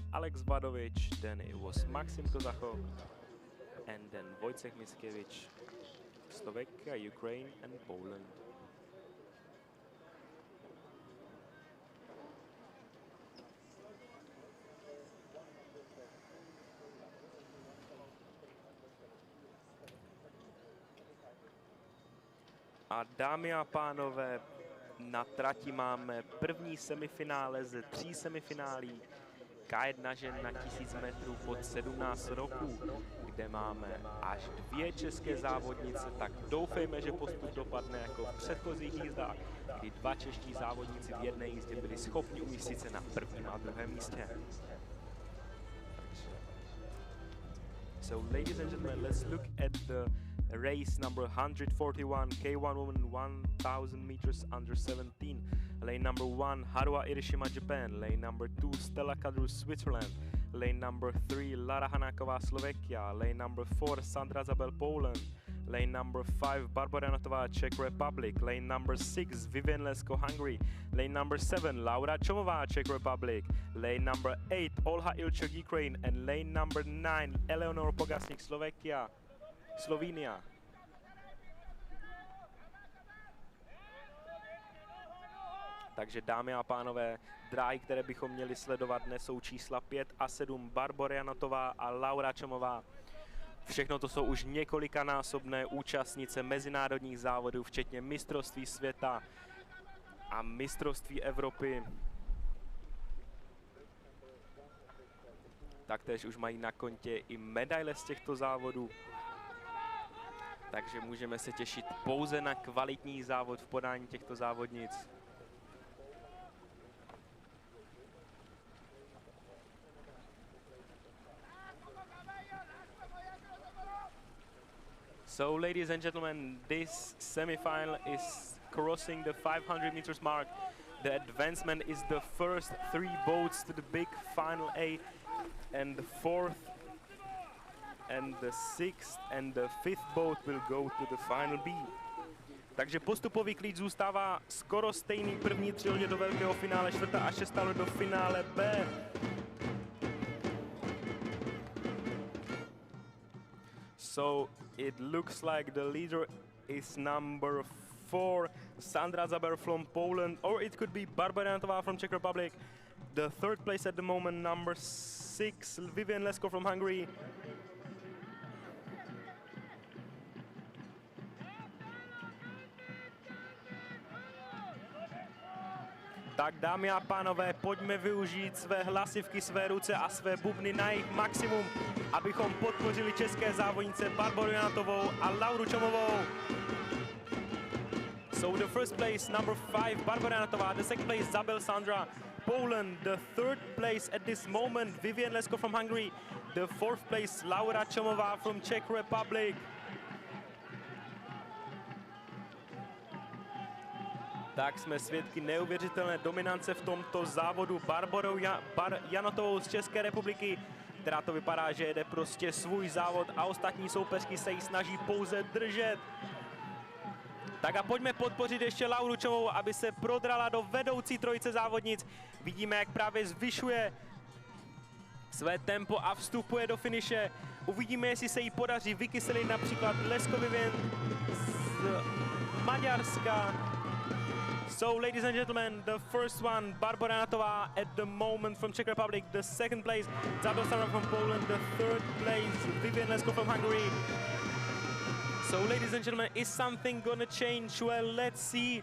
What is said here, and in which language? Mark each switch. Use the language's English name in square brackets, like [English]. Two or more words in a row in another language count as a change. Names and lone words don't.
[English] Alex Vadovic, then it was Maxim Kozachov, and then Wojciech Miskiewicz, Slovakia, Ukraine and Poland. [Czech] A dámy a pánové, na trati máme první semifinále ze 3 semifinálí. K1 žen na 1000 metrů pod 17 roků, kde máme až 2 české závodnice, tak doufejme, že postup dopadne jako v předchozích jízdách, kdy 2 čeští závodníci v jedné jízdě byli schopni umístit se na prvním a druhém místě. [English] So ladies and gentlemen, let's look at the race number 141, K1 woman 1000 meters under 17. Lane number 1, Haruha Irishima, Japan. Lane number 2, Stella Kadru, Switzerland. Lane number 3, Lara Hanáková, Slovakia. Lane number 4, Sandra Zabel, Poland. Lane number 5, Barbara Janatová, Czech Republic. Lane number 6, Vivian Lesko, Hungary. Lane number 7, Laura Čomová, Czech Republic. Lane number 8, Olha Ilčuk, Ukraine. And lane number 9, Eleonor Pogasnik, Slovenia. [Czech] Takže dámy a pánové, dráhy, které bychom měli sledovat dnes, jsou čísla 5 a 7, Barbora Janatová a Laura Čomová. Všechno to jsou už několikanásobné účastnice mezinárodních závodů, včetně mistrovství světa a mistrovství Evropy. Taktéž už mají na kontě i medaile z těchto závodů. Takže můžeme se těšit pouze na kvalitní závod v podání těchto závodnic. [English] So, ladies and gentlemen, this semifinal is crossing the 500 meters mark. The advancement is the first 3 boats to the big Final A, and the 4th and the 6th and the 5th boat will go to the Final B. [Czech] Takže postupový klíč zůstává skoro stejný. První 3 lodě do velkého finále, 4. a 6. loď do finále B. [English] So it looks like the leader is number 4, Sandra Zaber from Poland, or it could be Barbara Janatová from Czech Republic. The 3rd place at the moment, number 6, Vivian Lesko from Hungary. [Czech] Tak dámy a pánové, pojďme využít své hlasivky, své ruce a své bubny na jejich maximum, abychom podpořili české závodnice Barboru Janatovou a Lauru Čomovou. [English] So the first place, number 5, Barbara Janatová. The second place, Zabel Sandra, Poland. The 3rd place at this moment, Vivian Lesko from Hungary. The 4th place, Laura Čomová from Czech Republic. [Czech] Tak jsme svědky neuvěřitelné dominance v tomto závodu Barborou Janatovou z České republiky, která to vypadá, že jede prostě svůj závod a ostatní soupeřky se jí snaží pouze držet. Tak a pojďme podpořit ještě Lauru Čomovou, aby se prodrala do vedoucí trojice závodnic. Vidíme, jak právě zvyšuje své tempo a vstupuje do finiše. Uvidíme, jestli se jí podaří vykyselit například Lesko Vivian z Maďarska. [English] So, ladies and gentlemen, the first one, Barbara Janatová at the moment from Czech Republic. The 2nd place, Zabel Sandra from Poland. The 3rd place, Vivian Lesko from Hungary. So, ladies and gentlemen, is something gonna change? Well, let's see.